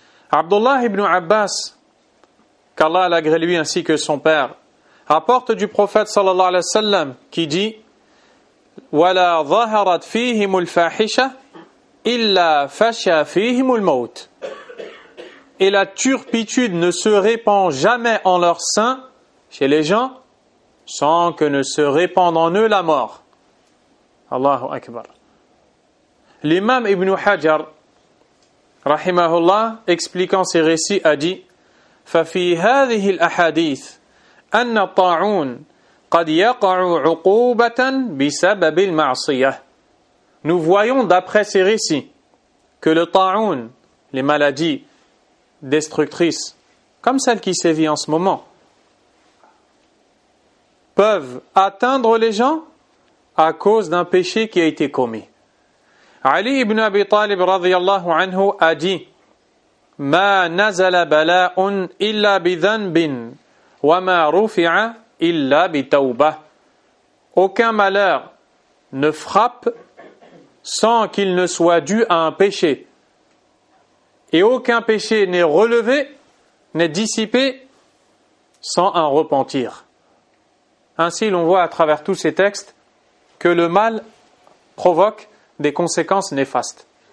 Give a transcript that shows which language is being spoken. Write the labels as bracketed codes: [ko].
[fr] Abdullah ibn Abbas, qu'Allah l'agrée lui ainsi que son père, rapporte du prophète sallallahu alayhi wa sallam qui dit: [ar] وَلَا ظَهَرَتْ فِيهِمُ الْفَاحِشَةَ إِلَّا فَشَى فِيهِمُ الْمَوْتِ. [fr] Et la turpitude ne se répand jamais en leur sein, chez les gens, sans que ne se répande en eux la mort. [ar] Allahu Akbar. [fr] L'imam Ibn Hajar, rahimahullah, expliquant ces récits, a dit: [ar] فَفِي هَذِهِ الْأَحَادِيثِ أَنَّ الطَّاعُونَ قَدْ يَقَعُ عُقُوبَةً بِسَبَبِ الْمَعْصِيَةِ. [fr] Nous voyons d'après ces récits que le ta'oun, les maladies destructrices, comme celle qui sévit en ce moment, peuvent atteindre les gens à cause d'un péché qui a été commis. Ali ibn Abi Talib radiyallahu anhu a dit: مَا نَزَلَ بَلَاءٌ إِلَّا بِذَنْبٍ وَمَا رُفِعَ إِلَّا بِتَوْبَةٍ. Aucun malheur ne frappe sans qu'il ne soit dû à un péché. Et aucun péché n'est relevé, n'est dissipé, sans un repentir. Ainsi, l'on voit à travers tous ces textes que le mal provoque des conséquences néfastes.